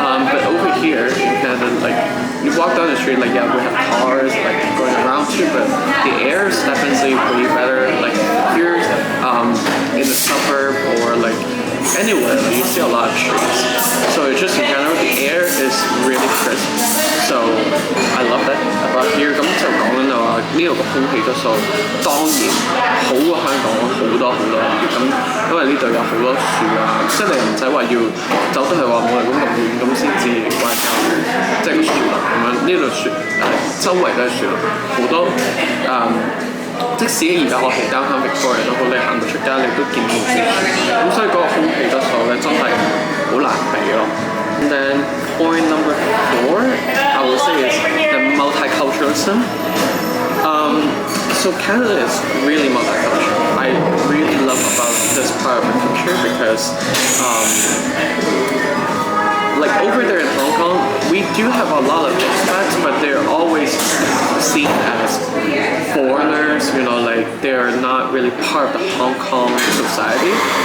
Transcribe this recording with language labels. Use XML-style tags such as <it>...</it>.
<en>But over here in Canada, like you walk down the street, like yeah, we have cars like going around too, but the air is definitely way better. Like here, in the suburb or like anywhere, you see a lot of trees. So it's just in general, the air is really crisp. So I love that about here.</en> <yue>咁就講緊就話呢度個空氣質素當然好過香港好多好多啦。咁因為呢度有好多樹啊，即係你唔使話要走得去話冇人工咁遠咁先至關交，即係個樹林咁樣。呢度樹周圍都係樹林，好多即使而家我係downtown Victoria都好，你行到出街你都見到啲樹，咁所以嗰個空氣質素咧真係好難比咯。</yue> <en>And then point number 4, I would say is the multiculturalism. So Canada is really multicultural. I really love about this part of the country because like over there in Hong Kong, we do have a lot of expats, but they're always seen as foreigners, you know, like they're not really part of the Hong Kong society.</en>